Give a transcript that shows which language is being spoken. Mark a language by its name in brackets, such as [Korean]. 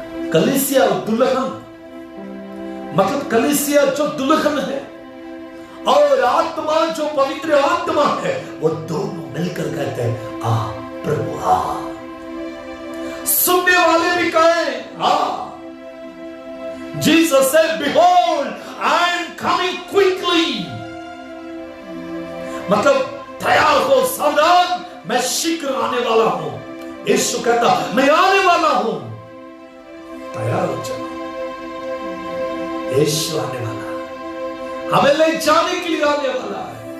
[Hindi] कलीसिया दुल्हन, मतलब कलीसिया जो दुल्हन है और आत्मा जो पवित्र आत्मा है, वो दोनों मिलकर कहते हैं आ प्रभु आ। सुनने वाले भी कहें आ। [English] Jesus said, behold, I am coming quickly. [Hindi] मतलब तैयार हो, सावधान, मैं शीघ्र आने वाला हूं। यीशु कहता मैं आने वाला हूं, तैयार हो जाओ। यीशु आने वाला है, हमें ले जाने के लिए आने वाला है।